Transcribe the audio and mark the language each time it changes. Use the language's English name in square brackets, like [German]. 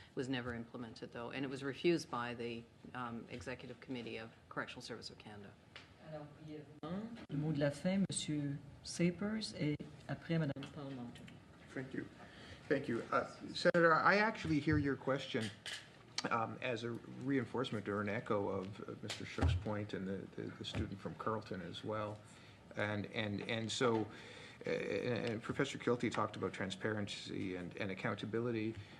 [English] Was never implemented, though, and it was refused by the Executive Committee of Correctional Service of Canada. [French] Alors, brièvement, le mot de la fin, M. Sapers, et après Mme Parlementer. [English] Thank you. Thank you. Senator, I actually hear your question as a reinforcement or an echo of Mr. Shook's point and the student from Carleton as well. And so Professor Kilty talked about transparency and accountability.